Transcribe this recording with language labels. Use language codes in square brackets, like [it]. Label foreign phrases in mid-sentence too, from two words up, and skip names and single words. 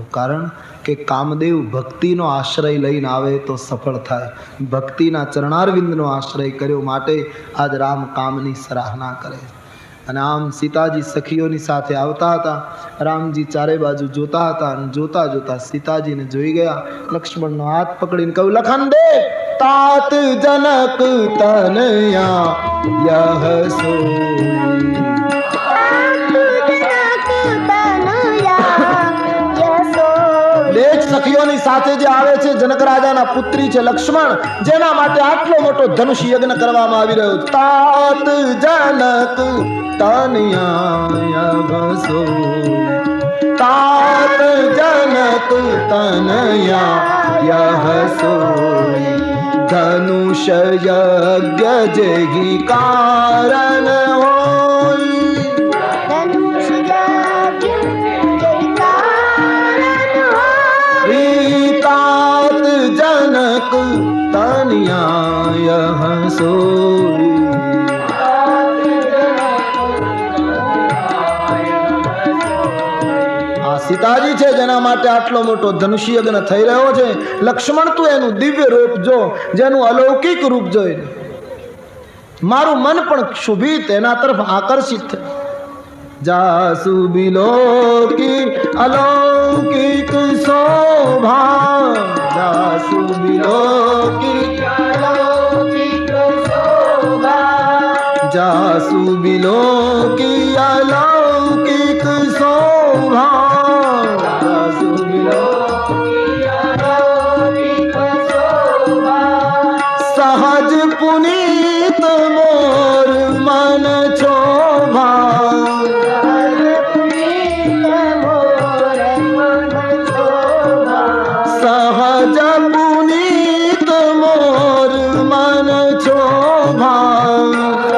[gu] કારણ કે કામદેવ ભક્તિનો આશ્રય લઈને આવે તો સફળ થાય. ભક્તિના ચરણારવિંદનો આશ્રય કર્યો માટે આજ રામ કામની સરાહના કરે. અને આમ સીતાજી સખીઓની સાથે આવતા હતા. રામજી ચારે બાજુ જોતા હતા અને જોતા જોતા સીતાજીને જોઈ ગયા. લક્ષ્મણનો હાથ પકડીને કહ્યું, લખન દે [awa] तात जनक तनया यह सोई. [gu] દેખ સખીઓની સાથે જે આવે છે જનક રાજાના પુત્રી છે લક્ષ્મણ, જેના માટે આટલો મોટો ધનુષ યજ્ઞ કરવામાં આવી રહ્યો. [awa] तात जनक तनया तात जनक तनया यह सोई. धनुष यज्ञ जेहि कारण होई. धनुष यज्ञ जेहि कारण होई. तात जनक तनया यह सोई. [gu] સીતાજી છે જેના માટે આટલો મોટો ધનુષ યજ્ઞ થઈ રહ્યો છે. લક્ષ્મણ તું એનું દિવ્ય રૂપ જો, જેનું અલૌકિક રૂપ જોઈને મારું મન પણ ક્ષુભિત, એના તરફ આકર્ષિત થયું. [awa] जासु बिलोकी अलौकिक शोभा. जासु बिलोकी अलौकिक शोभा. जासु बिलोकी अलौकिक शोभा. सहज पुनीत मोर मन शोभा. सहज पुनीत मोर मन शोभा.